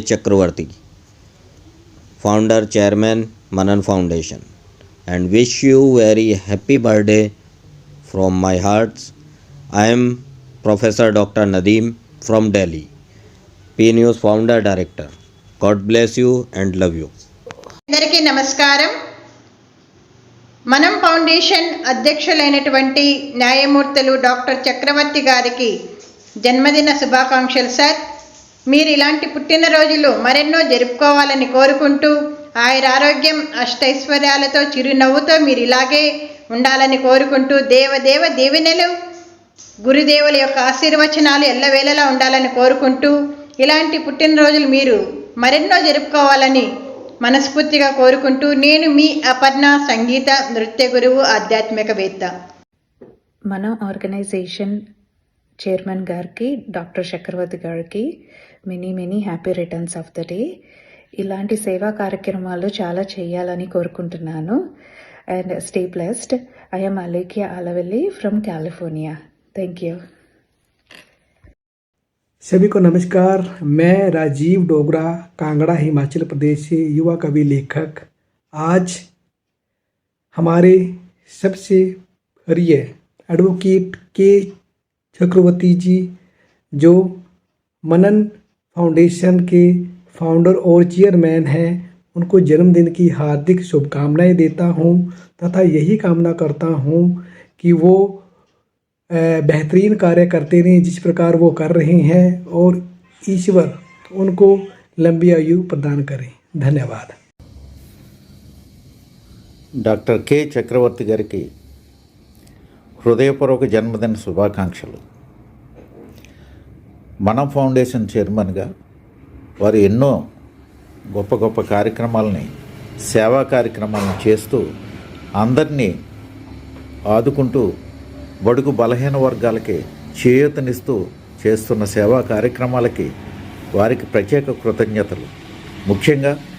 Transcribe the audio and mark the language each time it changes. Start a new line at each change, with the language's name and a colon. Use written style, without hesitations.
English: Chakravarti, founder, chairman, Manan Foundation, and wish you very happy birthday from my heart. I am Professor Dr. Nadeem from Delhi, P News founder director. God bless you and love you.
Telugu: అందరికీ నమస్కారం. మనం foundation అధ్యక్షులైనటువంటి న్యాయమూర్తులు doctor చక్రవర్తి గారికి జన్మదిన శుభాకాంక్షలు sir. మీరు ఇలాంటి పుట్టినరోజులు మరెన్నో జరుపుకోవాలని కోరుకుంటూ ఆయురారోగ్యం అష్టైశ్వర్యాలతో చిరునవ్వుతో మీరు ఇలాగే ఉండాలని కోరుకుంటూ దేవదేవ దీవెనలు గురుదేవుల యొక్క ఆశీర్వచనాలు ఎల్లవేళలా ఉండాలని కోరుకుంటూ ఇలాంటి పుట్టినరోజులు మీరు మరెన్నో జరుపుకోవాలని మనస్ఫూర్తిగా కోరుకుంటూ నేను మీ అపర్ణ సంగీత నృత్య గురువు ఆధ్యాత్మికవేత్త. మన ఆర్గనైజేషన్ చైర్మన్ గారికి డాక్టర్ చక్రవర్తి గారికి
English: Many happy returns of the day.
Telugu: ఇలాంటి సేవా కార్యక్రమాలు చాలా చేయాలని కోరుకుంటున్నాను.
English: And stay blessed. I am Alekhya Alavelli from California. Thank you.
Hindi: सभी को नमस्कार. मैं राजीव डोगरा, कांगड़ा, हिमाचल प्रदेश से युवा कवि लेखक. आज हमारे सबसे प्रिय एडवोकेट के चक्रवर्ती जी, जो मनन फाउंडेशन के फाउंडर और चेयरमैन हैं, उनको जन्मदिन की हार्दिक शुभकामनाएं देता हूं तथा यही कामना करता हूं कि वो बेहतरीन कार्य करते रहें जिस प्रकार वो कर रहे हैं, और ईश्वर उनको लंबी आयु प्रदान करें. धन्यवाद.
Telugu: డాక్టర్ కె చక్రవర్తి గారికి హృదయపూర్వక జన్మదిన శుభాకాంక్షలు. మనం ఫౌండేషన్ చైర్మన్గా వారు ఎన్నో గొప్ప గొప్ప కార్యక్రమాలని, సేవా కార్యక్రమాలను చేస్తూ అందరినీ ఆదుకుంటూ బడుగు బలహీన వర్గాలకి చేయూతనిస్తూ చేస్తున్న సేవా కార్యక్రమాలకి వారికి ప్రత్యేక కృతజ్ఞతలు. ముఖ్యంగా